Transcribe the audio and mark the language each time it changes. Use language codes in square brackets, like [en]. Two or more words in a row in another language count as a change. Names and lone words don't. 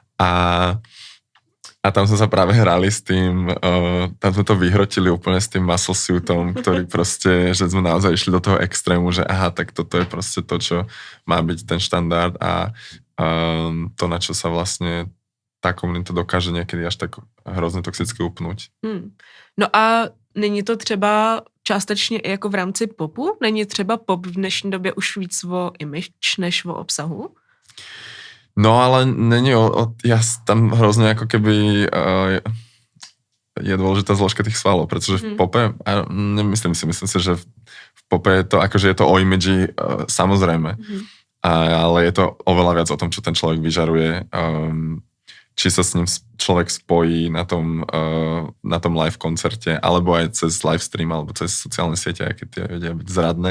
[sk] A tam sme sa práve hrali s tým, tam sme to vyhrotili úplne s tým muscle suitom, ktorý proste, že sme naozaj išli do toho extrému, že aha, tak toto je proste to, čo má byť ten štandard a to, na čo sa vlastne tá komunita dokáže niekedy až tak [cs] hrozně toxicky upnout. No a není to třeba částečně i jako v rámci popu? Není třeba pop v dnešní době už víc o image než o obsahu? [sk] No ale není ja tam hrozně jako keby je dôležitá zložka tých svalov, pretože v pope, myslím si, že v pope je to akože je to o imidži samozrejme. ale je to oveľa viac o tom, čo ten človek vyžaruje, či sa s ním človek spojí na tom live koncerte, alebo aj cez [en] live stream, [sk] alebo cez sociálne siete, aké tie vedia byť zradné.